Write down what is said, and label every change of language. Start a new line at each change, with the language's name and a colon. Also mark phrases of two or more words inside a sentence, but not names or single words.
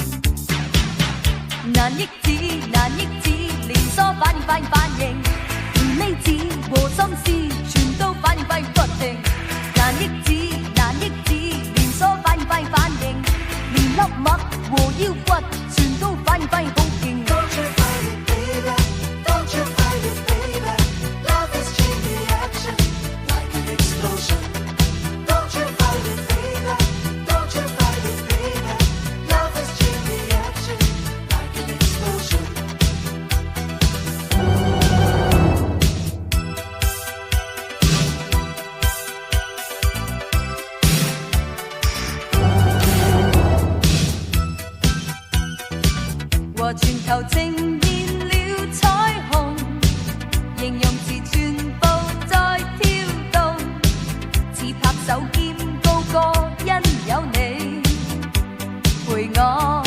Cantonese: 難抑制，難抑制，連鎖反應，反應，反應，連理智和心思全都反應，反應不停。難抑制，難抑制，連鎖反應，反應，反應，連粒脈和腰骨全都反應，反應好勁。
English: Don't you fight it, baby, don't you fight it, baby, love is chain reaction, like an explosion. Don't you fight it, baby, don't you fight it, baby, love is chain reaction, like an explosion.
Cantonese: 和全球呈現了彩虹，形容詞全部在跳動，似拍手兼高歌，因有你陪我。